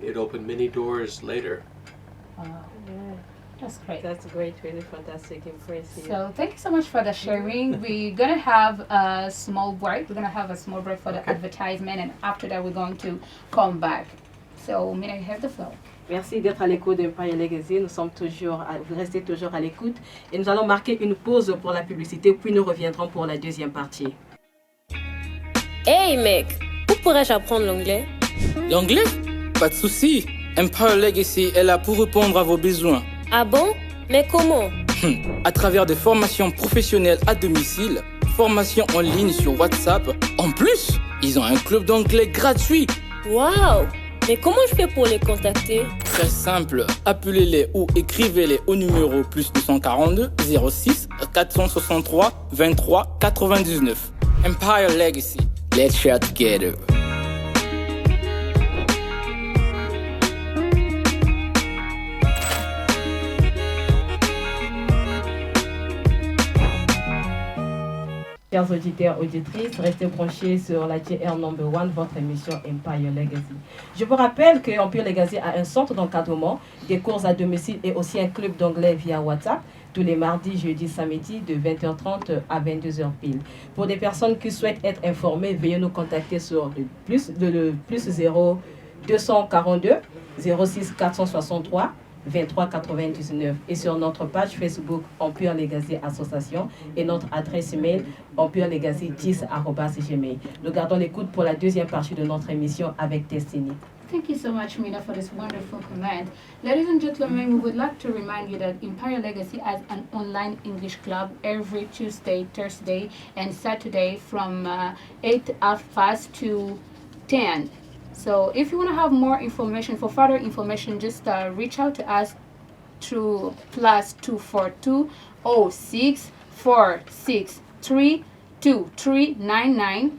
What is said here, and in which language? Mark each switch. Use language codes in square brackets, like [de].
[en] It opened many doors later. That's great. That's great, really fantastic, impressive. So thank you so much for the sharing. We're going to have a small break. We're going to have a small break for the advertisement, and after that we're going to come back. So Mina, you have the floor. [fr] Merci d'être à l'écoute d'Empire Legacy. Vous restez toujours à l'écoute. Et nous allons marquer une pause pour la publicité, puis nous reviendrons pour la deuxième partie. Hey mec, où pourrais-je apprendre l'anglais? L'anglais? Pas de souci. Empire Legacy est là pour répondre à vos besoins. Ah bon? Mais comment? À travers des formations professionnelles à domicile, formations en ligne sur WhatsApp. En plus, ils ont un club d'anglais gratuit. Waouh! Mais comment je fais pour les contacter? Très simple, appelez-les ou écrivez-les au numéro plus 242 06 463 23 99. [en] Empire Legacy, let's share together. [fr] Chers auditeurs, auditrices, restez branchés sur la JR Number 1, votre émission Empire Legacy. Je vous rappelle que Empire Legacy a un centre d'encadrement, des cours à domicile et aussi un club d'anglais via WhatsApp tous les mardis, jeudis, samedis de 20h30 à 22h pile. Pour des personnes qui souhaitent être informées, veuillez nous contacter sur le plus 0 242 06 463 23 99 et sur notre page Facebook Empire Legacy Association et notre adresse email empirelegacy10@gmail. Nous gardons l'écoute pour la deuxième partie de notre émission avec Destinee. [en] Thank you so much, Mina, for this wonderful comment. Ladies and gentlemen, we would like to remind you that Empire Legacy has an online English club every Tuesday, Thursday, and Saturday from 8:30 to 10. So if you want to have more information, for further information, just reach out to us through +242 06 463 2399.